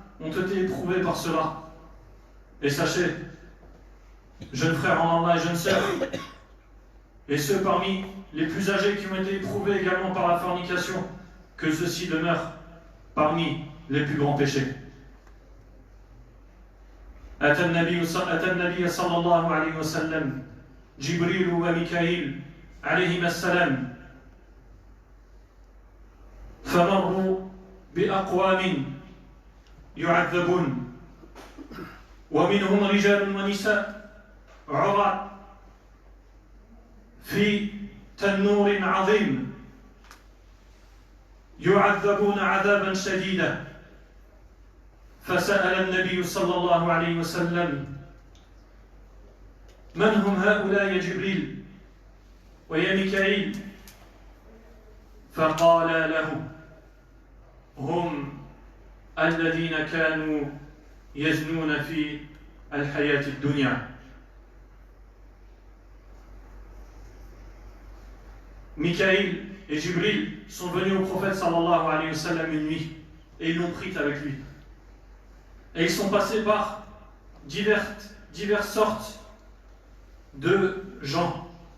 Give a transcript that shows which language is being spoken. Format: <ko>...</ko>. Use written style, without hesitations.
<fr>ont été éprouvés par cela. Et sachez, jeunes frères en Allah et jeunes sœurs, et ceux parmi les plus âgés qui ont été éprouvés également par la fornication, que ceux-ci demeurent parmi les plus grands péchés.</fr> <ar>أتى النبي صلى الله عليه وسلم جبريل وميكائيل عليهما السلام فمروا بأقوام يعذبون ومنهم رجال ونساء عراة في تنور عظيم يعذبون عذابا شديدا فسأل النبي صلى الله عليه وسلم من هم هؤلاء يا جبريل ويا ميكائيل فقال له هم الذين كانوا يزنون في الحياة الدنيا.</ar> <fr>Mikaïl et Jibril sont venus au prophète sallallahu alayhi wa sallam une nuit et ils l'ont pris avec lui. Et ils sont passés par diverses sortes de gens.</fr>